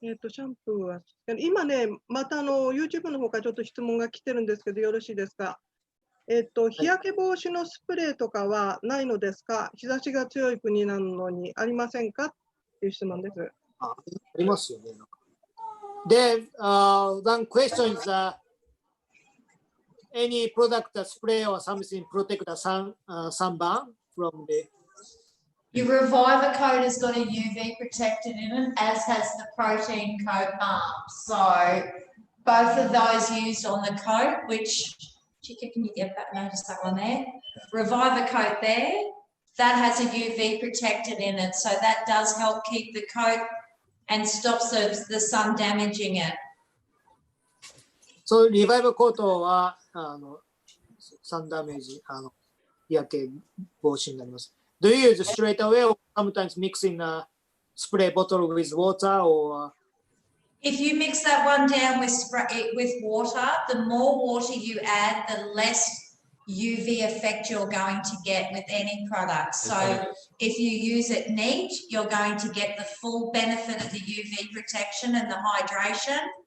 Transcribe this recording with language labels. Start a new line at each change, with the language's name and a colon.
Japanese: シャンプーは、今ね、またYouTube の方からちょっと質問が来てるんですけど、よろしいですか。日焼け防止のスプレーとかはないのですか？日差しが強い国なのにありませんかっていう質問です。ありますよね。
English: で、one question is any product spray or something protect the sunburn from the Your Reviver coat has got a UV protectant in it, as has the protein coat balm. So both of those used on the coat, which, Chica, can you get that? Notice that one there? Reviver coat there, that has a UV protectant in it. So that does help keep the coat and stops the sun damaging it.
Japanese: So Reviver コートはサンダメージ、日焼け防止になります。
English: Do you use straight away or sometimes mixing a spray bottle with water or? If you mix that one down with water, the more water you add, the less UV effect you're going to get with any product. So if you use it neat, you're going to get the full benefit of the UV protection and the hydration.